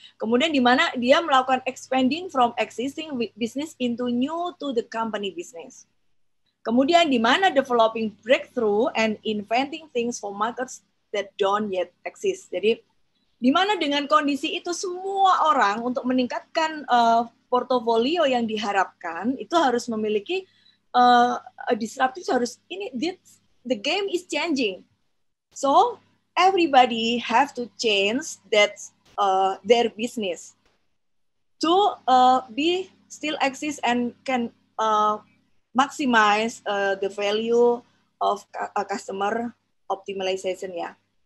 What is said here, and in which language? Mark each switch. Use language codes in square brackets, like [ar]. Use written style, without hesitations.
[id] Kemudian di mana dia melakukan [en] expanding from existing business into new to the company business. [id] Kemudian di mana [en] developing breakthrough and inventing things for markets that don't yet exist. [id] Jadi di mana dengan kondisi itu semua orang untuk meningkatkan portofolio yang diharapkan itu harus memiliki disruptif, harus [en] the game is changing. So everybody have to change that their business to be still exist and can maximize the value of customer optimization ya.